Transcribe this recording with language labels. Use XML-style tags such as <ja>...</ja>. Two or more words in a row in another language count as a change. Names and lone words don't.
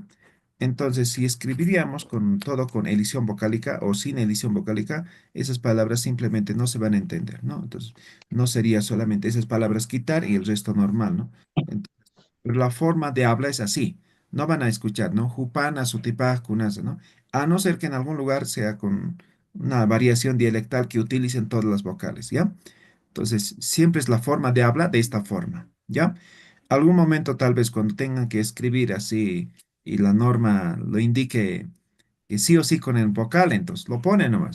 <es>Entonces, si escribiríamos con todo con edición vocálica o sin edición vocálica, esas palabras simplemente no se van a entender, ¿no? Entonces, no sería solamente esas palabras quitar y el resto normal, ¿no? Pero la forma de habla es así. No van a escuchar, ¿no?</es> <ay>Jupana, sutipaj, kunasa,</ay> <es>¿no? A no ser que en algún lugar sea con una variación dialectal que utilicen todas las vocales, ¿ya? Entonces, siempre es la forma de habla de esta forma, ¿ya? Algún momento tal vez cuando tengan que escribir así y la norma lo indique que sí o sí con el vocal, entonces lo ponen nomás.</es>